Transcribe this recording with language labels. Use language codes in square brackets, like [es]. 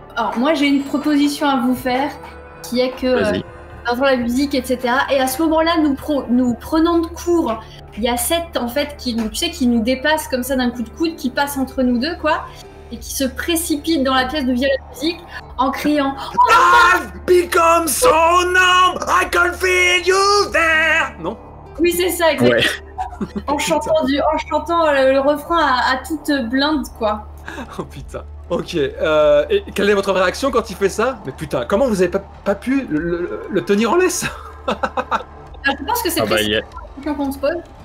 [fr] Alors moi j'ai une proposition à vous faire, qui est que avant la musique, etc. Et à ce moment-là, nous prenons de court. Il y a Seth en fait qui nous dépasse comme ça d'un coup de coude, qui passe entre nous deux, quoi, et qui se précipite dans la pièce de via la musique en criant [en] I've become so numb, I can feel you there. [fr] Non? Oui, c'est ça, exactement. Ouais. En chantant le refrain à toute blinde, quoi. Oh putain. Ok. Et quelle est votre réaction quand il fait ça? Mais putain, comment vous avez pas pu le tenir en laisse? Je pense que c'est question qu'on se pose.